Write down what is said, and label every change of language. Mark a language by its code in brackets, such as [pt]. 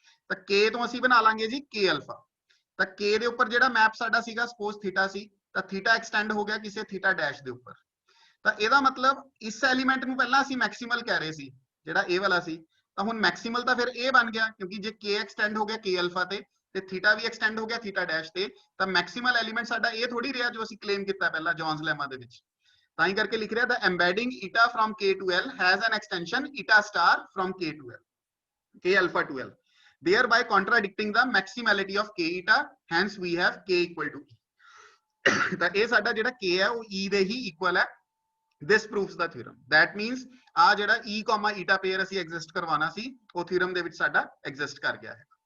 [pa] ਤਾਂ K ਤੋਂ ਅਸੀਂ ਬਣਾ ਲਾਂਗੇ ਜੀ K ਅਲਫਾ। ਤਾਂ K ਦੇ ਉੱਪਰ ਜਿਹੜਾ ਮੈਪ ਸਾਡਾ ਸੀਗਾ ਸਪੋਜ਼ ਥੀਟਾ ਸੀ, ਤਾਂ ਥੀਟਾ ਐਕਸਟੈਂਡ ਹੋ ਗਿਆ ਕਿਸੇ ਥੀਟਾ ਡੈਸ਼ ਦੇ ਉੱਪਰ। ਤਾਂ ਇਹਦਾ ਮਤਲਬ ਇਸ ਐਲੀਮੈਂਟ ਨੂੰ ਪਹਿਲਾਂ ਅਸੀਂ ਮੈਕਸਿਮਲ ਕਹਿ ਰਹੇ ਸੀ ਜਿਹੜਾ ਇਹ ਵਾਲਾ ਸੀ, ਤਾਂ ਹੁਣ ਮੈਕਸਿਮਲ ਤਾਂ ਫਿਰ ਇਹ ਬਣ ਗਿਆ, ਕਿਉਂਕਿ ਜੇ K ਐਕਸਟੈਂਡ ਹੋ ਗਿਆ K ਅਲਫਾ ਤੇ ਥੀਟਾ ਵੀ ਐਕਸਟੈਂਡ ਹੋ ਗਿਆ ਥੀਟਾ ਡੈਸ਼ ਤੇ, ਤਾਂ ਮੈਕਸਿਮਲ ਐਲੀਮੈਂਟ ਸਾਡਾ ਇਹ ਥੋੜੀ ਰਿਹਾ ਜੋ ਅਸੀਂ ਕਲੇਮ ਕੀਤਾ ਪਹਿਲਾਂ ਜੌਨਸ ਲੈਮਾ ਦੇ ਵਿੱਚ। ਤਾਂ ਹੀ ਕਰਕੇ ਲਿਖ ਰਿਹਾ ਦਾ [en] Embedding eta from K to L has an extension eta star from K to L, K alpha to L, thereby contradicting the maximality of K eta, hence we have K equal to E। [pa] ਤਾਂ ਇਹ ਸਾਡਾ ਜਿਹੜਾ K ਹੈ ਉਹ E ਦੇ ਹੀ equal ਹੈ। [en] This proves the theorem। That means [pa] ਆ ਜਿਹੜਾ E, eta ਪੇਅਰ ਅਸੀਂ ਐਗਜ਼ਿਸਟ ਕਰਵਾਉਣਾ ਸੀ ਉਹ ਥਿਊਰਮ ਦੇ ਵਿੱਚ ਸਾਡਾ ਐਗਜ਼ਿਸਟ ਕਰ ਗਿਆ ਹੈ।